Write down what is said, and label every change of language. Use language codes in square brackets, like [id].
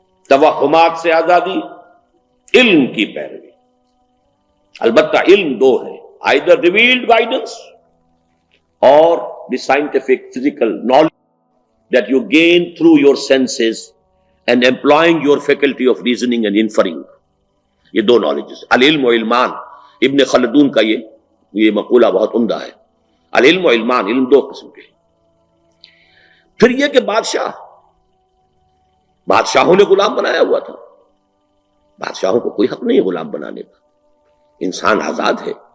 [ur] توہمات سے آزادی، علم کی پیروی. البتہ علم 2 ہے، [en] either revealed guidance or the scientific physical knowledge that you gain through your senses and employing your faculty of reasoning and inferring. یہ 2 knowledges. [ar] العلم و علمان، [ur] ابن خلدون کا یہ مقولہ بہت عمدہ ہے. [ar] العلم و علمان، [ur] علم 2 قسم کے. پھر یہ کہ بادشاہوں نے غلام بنایا ہوا تھا. بادشاہوں کو کوئی حق نہیں ہے غلام بنانے کا. انسان آزاد ہے.